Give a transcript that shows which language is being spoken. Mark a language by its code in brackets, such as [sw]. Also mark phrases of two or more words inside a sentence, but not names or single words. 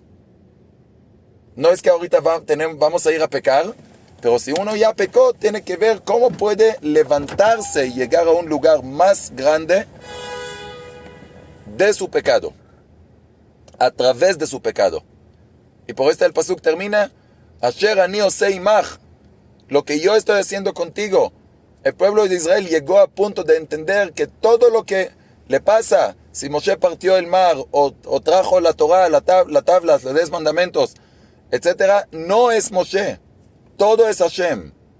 [es] No es que ahorita vamos a ir a pecar, pero si uno ya pecó, tiene que ver cómo puede levantarse y llegar a un lugar más grande de su pecado, a través de su pecado. Y por esto el pasuk termina, [he] אשר אני עושה עמך, [es] lo que yo estoy haciendo contigo. El pueblo de Israel llegó a punto de entender que todo lo que le pasa, si Moshe partió el mar, o trajo la Torah, la tablas, los 10 mandamientos, etc., no es Moshe, todo es Hashem.